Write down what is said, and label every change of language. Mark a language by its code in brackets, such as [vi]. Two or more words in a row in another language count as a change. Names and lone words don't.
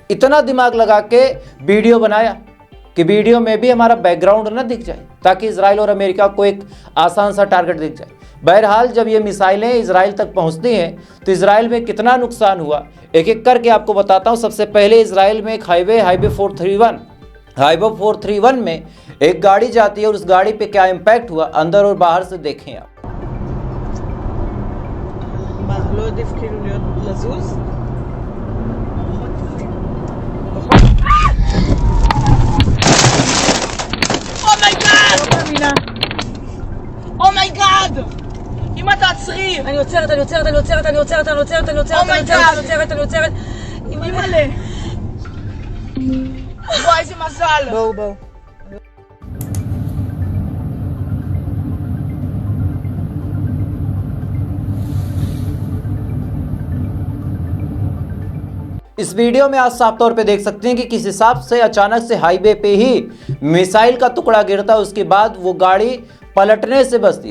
[hi] इतना दिमाग लगा के वीडियो बनाया कि वीडियो में भी हमारा बैकग्राउंड ना दिख जाए, ताकि इजराइल और अमेरिका को एक आसान सा टारगेट दिख जाए। बहरहाल जब ये मिसाइलें इजराइल तक पहुंचती हैं तो इजराइल में कितना नुकसान हुआ एक एक करके आपको बताता हूं। सबसे पहले इजराइल में एक हाईवे 431 में एक गाड़ी जाती है और उस गाड़ी पे क्या इम्पैक्ट हुआ अंदर और बाहर से देखें आप। [he] לא עדיף כאילו לזוז? אומייגאד! אמא תעצרי! אני עוצרת! אימא'לה! וואי איזה מזל! בואו [hi] इस वीडियो में आप साफ तौर पे देख सकते हैं कि किस हिसाब से अचानक से हाईवे पे ही मिसाइल का टुकड़ा गिरता है, उसके बाद वो गाड़ी पलटने से बचती है।